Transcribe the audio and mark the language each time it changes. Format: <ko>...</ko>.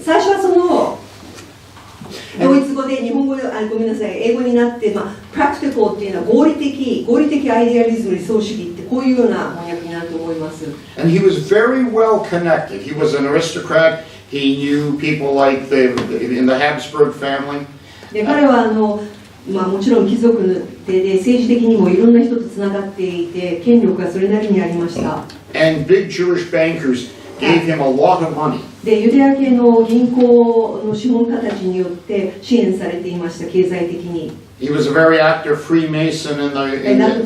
<ja>最初はそのドイツ語で日本語でごめんなさい、英語になって、practical っていうのは合理的アイデアリズム、理想主義ってこういうような翻訳になると思います。</ja> <en>And he was very well connected. He was an aristocrat. He knew people like in the Habsburg family.</en> <ja>で彼はもちろん貴族で政治的にもいろんな人とつながっていて権力がそれなりにありました。</ja> <en>And big Jewish bankers gave him a lot of money.</en> <ja>でユダヤ系の銀行の資本家たちによって支援されていました、経済的に。</ja> <en>He was a very active Freemason in the</en>